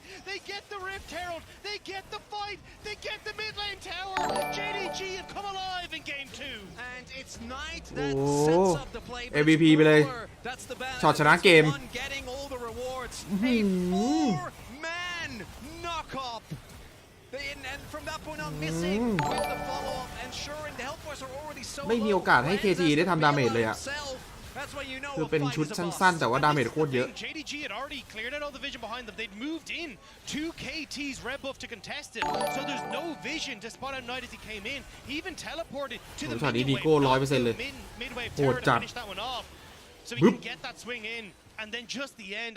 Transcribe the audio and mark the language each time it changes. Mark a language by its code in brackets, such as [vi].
[en] They get the Rift Herald. They get the fight. They get the mid lane tower. JDG have come alive in game 2. And it's Knight that sets up the play. [th] MVP ไปเลยช็อตชนะเกม [en] getting all the rewards. A 4-man knock up. And from that point on, missing with the follow-up, ensuring the Hellboys are already so low. [th] ไม่มีโอกาสให้ KT ได้ทำดาเมจเลยอะคือเป็นชุดสั้นๆแต่ว่าดาเมจโคตรเยอะ [en] JDG had already cleared out all the vision behind them. They'd moved in to KT's red buff to contest it, so there's no vision to spot out Knight as he came in. He even teleported to the midway tower to finish that one off, so he can get that swing in. And then just the end.